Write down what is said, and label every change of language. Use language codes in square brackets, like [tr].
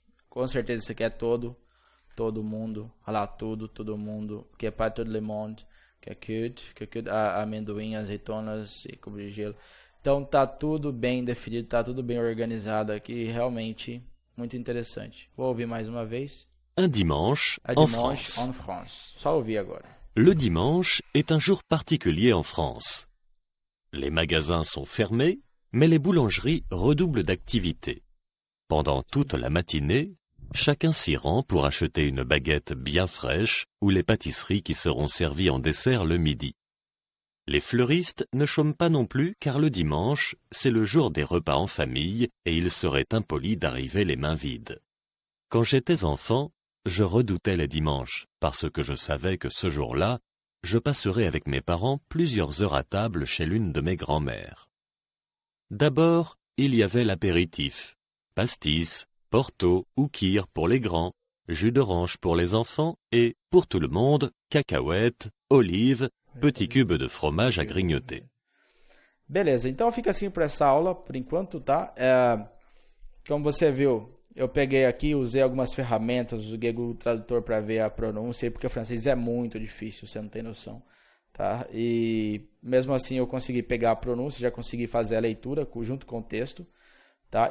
[pt] Com certeza isso aqui é todo mundo. Olha lá, tudo, todo mundo. Que é para [fr] tout le monde, [pt] que é que amendoim, azeitonas e cubos de gelo. Então tá tudo bem definido, tá tudo bem organizado aqui, realmente muito interessante. Vou ouvir mais uma vez. [fr] Un dimanche, en France. [pt] Só ouvir agora. [fr] Le dimanche est un jour particulier en France. Les magasins sont fermés, mais les boulangeries redoublent d'activité. Pendant toute la matinée, chacun s'y rend pour acheter une baguette bien fraîche ou les pâtisseries qui seront servies en dessert le midi. Les fleuristes ne chôment pas non plus car le dimanche, c'est le jour des repas en famille et il serait impoli d'arriver les mains vides. Quand j'étais enfant, je redoutais les dimanches parce que je savais que ce jour-là, je passerais avec mes parents plusieurs heures à table chez l'une de mes grand-mères. D'abord, il y avait l'apéritif, pastis, porto ou kir pour les grands, jus d'orange pour les enfants et, pour tout le monde, cacahuètes, olives, petit cube de fromage à grignoter. [pt] Beleza, então fica assim para essa aula, por enquanto, tá? Como você viu, eu peguei aqui, usei algumas ferramentas, usei o Google Tradutor para ver a pronúncia, porque o francês é muito difícil, você não tem noção, tá? E mesmo assim eu consegui pegar a pronúncia, já consegui fazer a leitura junto com o texto, tá?